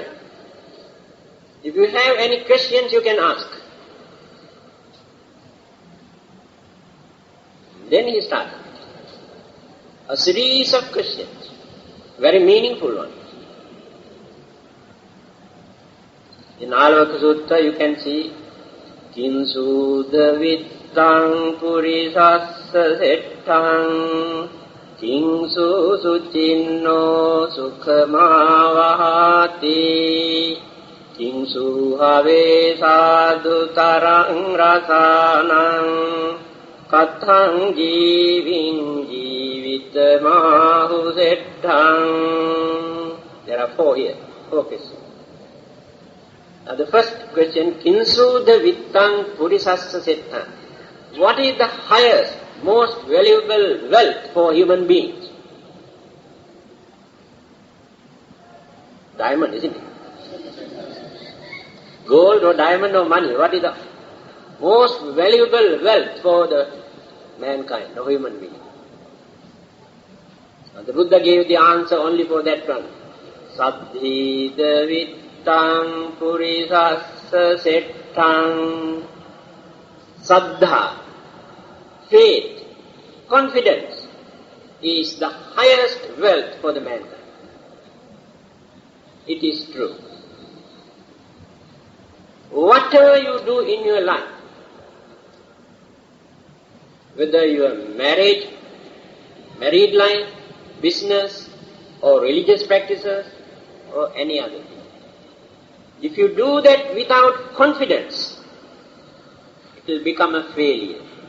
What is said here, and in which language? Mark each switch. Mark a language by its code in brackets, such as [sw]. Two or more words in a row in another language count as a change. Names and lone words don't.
[en] If you have any questions, you can ask. Then he started a series of questions, very meaningful ones. In Anatta Sutta you can see, [pi] Kinsuda vittang purisassa settang Kingsu sucinno sukhamavahati Kingsu have sadhu tarang rasanang Kathang jiving jivitamahu settang. [en] There are 4 here, 4 questions. Now the first question, [pi] Kinsu the vittang purisassa settang. [en] What is the highest, most valuable wealth for human beings? Diamond, isn't it? Gold or diamond or money, what is the most valuable wealth for the mankind, or human being? Now the Buddha gave the answer only for that one. [pi] Saddhi vittang purisassa settang. [en] Saddha, faith, confidence is the highest wealth for the mankind. It is true. Whatever you do in your life, whether you are married life, business, or religious practices, or any other thing, if you do that without confidence, it will become a failure.